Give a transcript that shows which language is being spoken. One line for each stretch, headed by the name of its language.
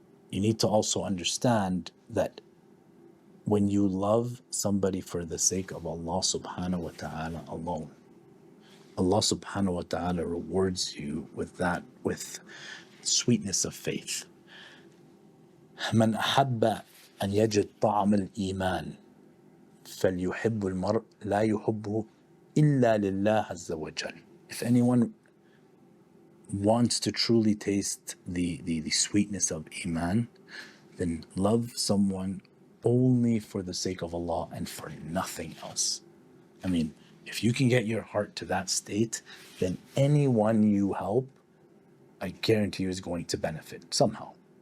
English: You need to also understand that when you love somebody for the sake of Allah subhanahu wa ta'ala alone, Allah subhanahu wa ta'ala rewards you with sweetness of faith.
Arabic: من أحب أن يجد طعم الإيمان فليحب المرء لا يحبه إلا لله عز وجل.
English: If anyone wants to truly taste the sweetness of Iman, then love someone only for the sake of Allah and for nothing else. I mean, if you can get your heart to that state, then anyone you help, I guarantee you, is going to benefit somehow.